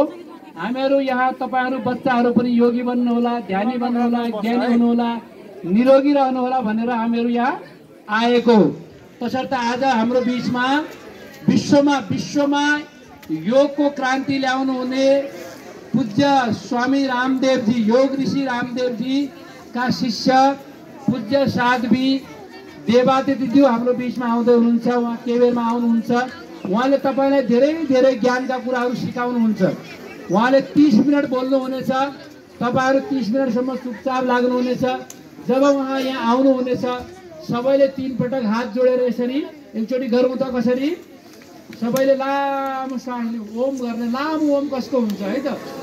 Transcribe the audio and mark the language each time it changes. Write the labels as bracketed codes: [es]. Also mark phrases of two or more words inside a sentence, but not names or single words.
[ne] हामीहरू यहाँ तपाईहरू बच्चाहरू पनि योगी बन्नु होला, ध्यानी बन्नु होला, ज्ञानी हुनु होला, निरोगी रहनु होला भनेर हामीहरू यहाँ आएको हो। तसर्थ आज हाम्रो बीचमा विश्वमा योगको क्रान्ति ल्याउनु हुने पूज्य स्वामी रामदेव जी, योग ऋषि रामदेव जी का शिष्य पूज्य साध्वी देवादित्य हाम्रो बीचमा आउँदै हुनुहुन्छ। उहाँ केवेरमा आउनुहुन्छ। उहाँले तपाईलाई धेरै धेरै ज्ञानका कुराहरू सिकाउनुहुन्छ। उहाँले 30 मिनट बोल्नुहुनेछ, तपाईहरू 30 मिनटसम्म चुपचाप लाग्नुहुनेछ। जब उहाँ यहाँ आउनुहुनेछ सबैले 3 पटक हात जोडेर यसरी एकचोटि गरौँ त कसरी सबैले लामो सासले ओम गर्ने लामो ओम कसको हुन्छ है त